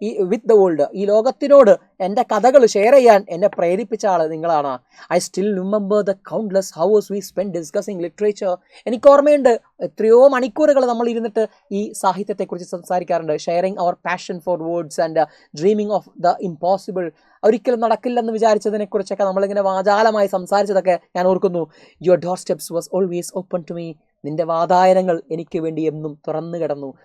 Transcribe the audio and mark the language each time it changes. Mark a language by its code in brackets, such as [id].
[en] with the world, [ml] ഈ ലോകത്തിനോട് എൻ്റെ കഥകൾ ഷെയർ ചെയ്യാൻ എന്നെ പ്രേരിപ്പിച്ച ആൾ നിങ്ങളാണ്. [en] I still remember the countless hours we spent discussing literature. [ml] എനിക്ക് ഓർമ്മയുണ്ട്, എത്രയോ മണിക്കൂറുകൾ നമ്മൾ ഇരുന്നിട്ട് ഈ സാഹിത്യത്തെക്കുറിച്ച് സംസാരിക്കാറുണ്ട്. [en] Sharing our passion for words and dreaming of the impossible. [ml] ഒരിക്കലും നടക്കില്ലെന്ന് വിചാരിച്ചതിനെക്കുറിച്ചൊക്കെ നമ്മളിങ്ങനെ വാചാലമായി സംസാരിച്ചതൊക്കെ ഞാൻ ഓർക്കുന്നു. [en] Your door steps was always open to me. [ml] നിന്റെ വാതായനങ്ങൾ എനിക്ക് വേണ്ടി എന്നും തുറന്നു കിടന്നു.